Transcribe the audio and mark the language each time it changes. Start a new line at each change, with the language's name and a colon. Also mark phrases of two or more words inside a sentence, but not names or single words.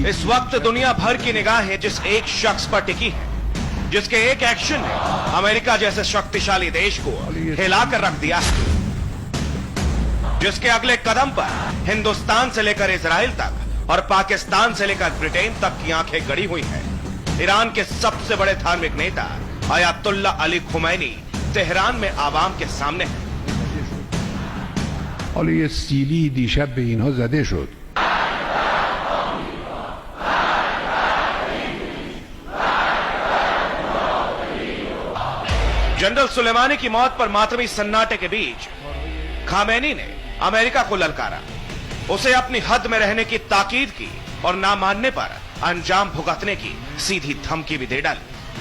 Hindi: इस वक्त दुनिया भर की निगाहें जिस एक शख्स पर टिकी है, जिसके एक एक्शन ने अमेरिका जैसे शक्तिशाली देश को हिलाकर रख दिया है, जिसके अगले कदम पर हिंदुस्तान से लेकर इजराइल तक और पाकिस्तान से लेकर ब्रिटेन तक की आंखें गड़ी हुई हैं। ईरान के सबसे बड़े धार्मिक नेता अयातुल्ला अली खुमैनी तेहरान में आवाम के सामने हैं।
Persian: حالا یه سیلی دیشب به اینها زده شد.
Hindi: जनरल सुलेमानी की मौत पर मातमी सन्नाटे के बीच खामेनी ने अमेरिका को ललकारा, उसे अपनी हद में रहने की ताकीद की और ना मानने पर अंजाम भुगतने की सीधी धमकी भी दे डाली।